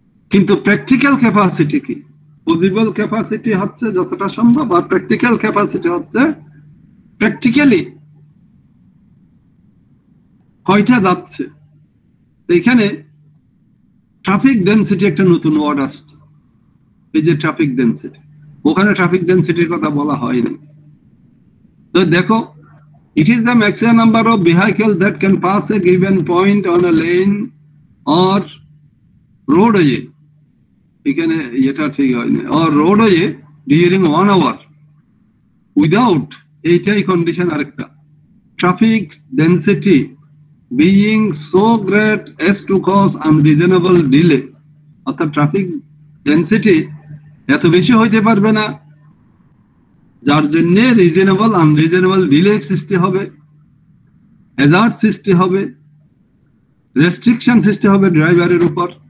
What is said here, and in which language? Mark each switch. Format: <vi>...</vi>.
<bn>কিন্তু practical capacity কি? Possible capacity হচ্ছে যতটা সম্ভব, আর প্র্যাকটিক্যাল ক্যাপাসিটি হচ্ছে প্র্যাকটিক্যালি কয়টা যাচ্ছে। এখানে ট্রাফিক ডেনসিটি একটা নতুন ওয়ার্ড আসছে, এই যে ট্রাফিক ডেনসিটি। ওখানে ট্রাফিক ডেনসিটির কথা বলা হয়নি। তো দেখো,</bn> <en>it is the maximum number of vehicles that can pass a given point on a lane or roadway,</en> <bn>এখানে এটা ঠিক হয়নি,</bn> <en>or roadway during 1 hour without,</en> <bn>এইটাই কন্ডিশন আরেকটা,</bn> <en>Traffic density being so great as to cause unreasonable delay।</en> <bn>অর্থাৎ traffic density এত বেশি হইতে পারবে না যার জন্য রিজনেবল আনরিজনেবল ডিলে সৃষ্টি হবে, হ্যাজার্ড সৃষ্টি হবে, রেস্ট্রিকশন সৃষ্টি হবে ড্রাইভারের উপর।</bn>